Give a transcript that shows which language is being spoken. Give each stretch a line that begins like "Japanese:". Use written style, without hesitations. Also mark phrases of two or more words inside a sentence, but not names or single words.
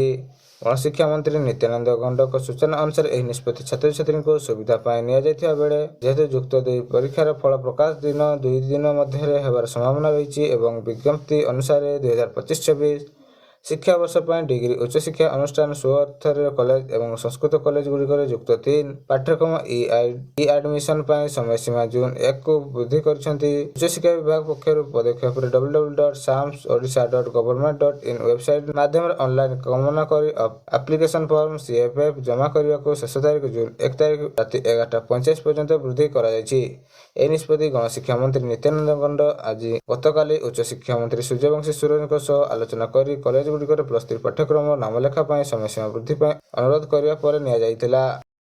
Odia: ଗଣଶିକ୍ଷା ମନ୍ତ୍ରୀ ନିତ୍ୟାନନ୍ଦ ଗଣ୍ଡଙ୍କ ସୂଚନା ଅନୁସାରେ ଏହି ନିଷ୍ପତ୍ତି ଛାତ୍ରଛାତ୍ରୀଙ୍କ ସୁବିଧା ପାଇଁ ନିଆଯାଇଥିବା ବେଳେ ଯେହେତୁ ଯୁକ୍ତ 2 ପରୀକ୍ଷାର ଫଳ ପ୍ରକାଶ ଦିନ 2 ଦିନ ମଧ୍ୟରେ ହେବାର ସମ୍ଭାବନା ରହିଛି ଏବଂ ବିଜ୍ଞପ୍ତି ଅନୁସାରେ 2025-26 ଶିକ୍ଷାବର୍ଷ ପାଇଁ ଡିଗ୍ରୀ ଉଚ୍ଚଶିକ୍ଷା ଅନୁଷ୍ଠାନ ସ୍ୱଅର୍ଥରେ କଲେଜ ଏବଂ ସଂସ୍କୃତ କଲେଜଗୁଡ଼ିକରେ ଯୁକ୍ତ 3 ପାଠ୍ୟକ୍ରମ ଇ-ଆଡମିସନ ପାଇଁ ସମୟସୀମା ଜୁନ୍ 1କୁ ବୃଦ୍ଧି କରିଛନ୍ତି। ଉଚ୍ଚଶିକ୍ଷା ବିଭାଗ ପକ୍ଷରୁ ପଦକ୍ଷେପରେ www.samsodisha.government.in ୱେବସାଇଟ ମାଧ୍ୟମରେ ଅନଲାଇନ କାମନା କରି
English: application form
Odia: CFF ଜମା କରିବାକୁ ଶେଷ ତାରିଖ ଜୁନ୍ 1 ତାରିଖ ରାତି 11:45 ପର୍ଯ୍ୟନ୍ତ ବୃଦ୍ଧି କରାଯାଇଛି। ଏହି ନିଷ୍ପତ୍ତି ଗଣଶିକ୍ଷା ମନ୍ତ୍ରୀ ନିତ୍ୟାନନ୍ଦ ଗଣ୍ଡ ଆଜି ଗତକାଲି ଉଚ୍ଚଶିକ୍ଷା ମନ୍ତ୍ରୀ ସୂର୍ଯ୍ୟବଂଶୀ ସୁରଙ୍କ ସହ ଆଲୋଚନା କରି କଲେଜଗୁଡ଼ିକରେ +3 ପାଠ୍ୟକ୍ରମ ନାମଲେଖା ପାଇଁ ସମୟସୀମା ବୃଦ୍ଧି ପାଇଁ ଅନୁରୋଧ କରିବା ପରେ ନିଆଯାଇଥିଲା।